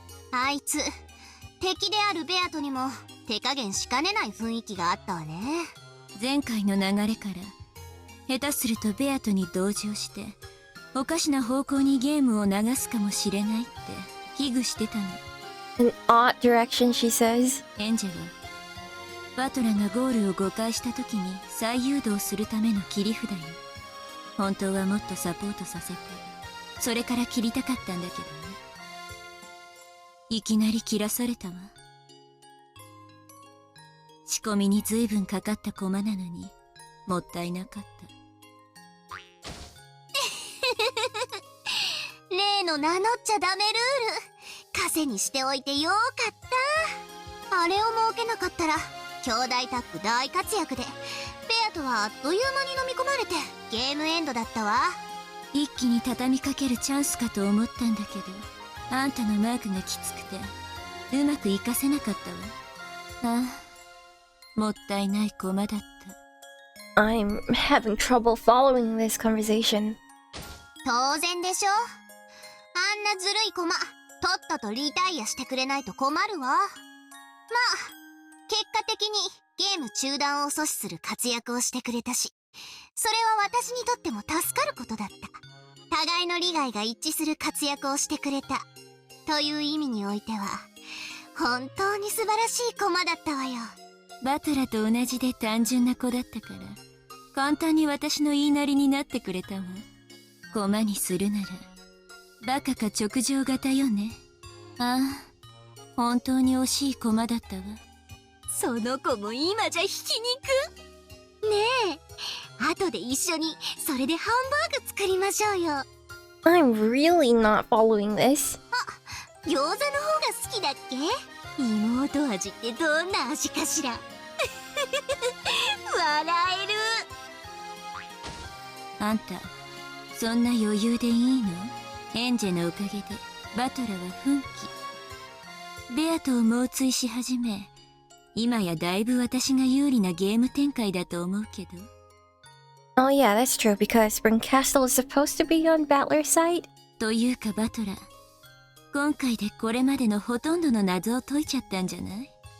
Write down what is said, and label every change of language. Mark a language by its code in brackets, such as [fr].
[ja] あいつ、敵であるベアトにも手加減しかねない雰囲気があったわね。前回の流れから下手するとベアトに同情しておかしな方向にゲームを流すかもしれないって危惧してたの。 [en] An odd direction, she says. [ja] エンジェはバトラがゴールを誤解した時に再誘導するための切り札よ。本当はもっとサポートさせてそれから切りたかったんだけどね。いきなり切らされたわ。仕込みに随分かかった駒なのにもったいなかった。例の名乗っちゃダメルール、枷にしておいてよかった。あれを設けなかったら兄弟タッグ大活躍でベアとはあっという間に飲み込まれてゲームエンドだったわ。一気に畳みかけるチャンスかと思ったんだけど、あんたのマークがきつくてうまくいかせなかったわ。ああ、もったいない駒だった。 [en] I'm having trouble following this conversation. [ja] 当然でしょ。あんなずるい駒とっととリタイアしてくれないと困るわ。まあ結果的にゲーム中断を阻止する活躍をしてくれたし、それは私にとっても助かることだった。互いの利害が一致する活躍をしてくれたという意味においては本当に素晴らしい駒だったわよ。バトラと同じで単純な子だったから簡単に私の言いなりになってくれたわ。駒にするならバカか直情型よね。ああ、本当に惜しい駒だったわ。その子も今じゃひき肉ねえ。後で一緒にそれでハンバーグ作りましょうよ。 [en] I'm really not following this. [ja] 餃子の方が好きだっけ？妹味ってどんな味かしら？笑える。あんたそんな余裕でいいの？エンジェのおかげでバトラは奮起。ベアと猛追し始め、今やだいぶ私が有利なゲーム展開だと思うけど。 [en] Oh yeah, that's true because Spring Castle is supposed to be on Battler's side. [ja] というかバトラ、今回でこれまでのほとんどの謎を解いちゃったんじゃない？